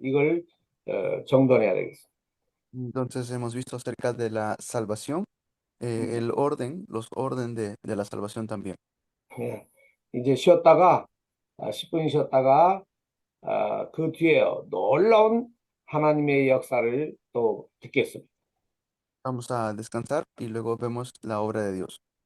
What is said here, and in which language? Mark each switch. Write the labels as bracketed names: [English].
[Korean] 이걸 정돈해야 되겠습니다. [Spanish] Entonces hemos visto acerca de la salvación, el orden, los orden de la salvación también. [Korean] 예, 이제 쉬었다가 10분 쉬었다가 그 뒤에 놀라운 하나님의 역사를 또 듣겠습니다. [Spanish] Vamos a descansar y luego vemos la obra de Dios.